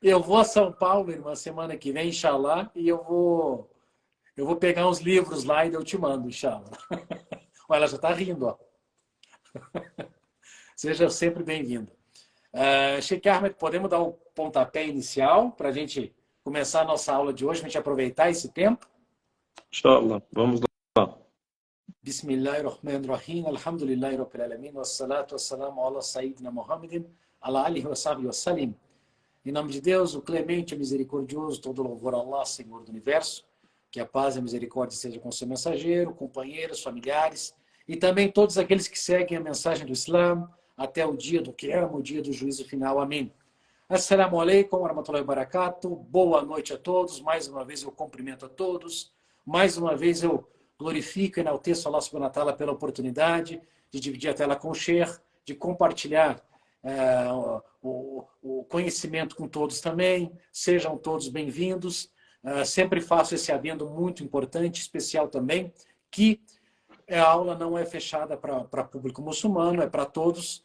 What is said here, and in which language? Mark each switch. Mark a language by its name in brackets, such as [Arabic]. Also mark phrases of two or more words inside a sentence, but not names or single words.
[Portuguese] Eu vou a São Paulo, irmã, semana que vem, inshallah, e eu vou pegar uns livros lá e eu te mando, inshallah. Olha, ela já está rindo, ó. Seja sempre bem-vindo. Sheikh Ahmed, podemos dar o pontapé inicial para a gente começar a nossa aula de hoje, para a gente aproveitar esse tempo? Inshallah, vamos lá. [Arabic] بسم الله الرحمن الرحيم، الحمد لله رب العالمين، والصلاة والسلام على سيدنا محمد، على آله وصحبه وسلم. [Portuguese] Em nome de Deus, o clemente, o misericordioso, todo louvor a Allah, Senhor do Universo, que a paz e a misericórdia seja com seu mensageiro, companheiros, familiares, e também todos aqueles que seguem a mensagem do Islã, até o dia do Qiyam, o dia do juízo final. Amém. [Arabic] السلام عليكم ورحمة الله وبركاته. [Portuguese] Boa noite a todos. Mais uma vez eu cumprimento a todos. Mais uma vez eu glorifico e enalteço Allah [Arabic] سبحانه وتعالى [Portuguese] pela oportunidade de dividir a tela com o Sheikh, de compartilhar o conhecimento com todos também. Sejam todos bem-vindos. Sempre faço esse adendo muito importante, especial também, que a aula não é fechada para público muçulmano, é para todos.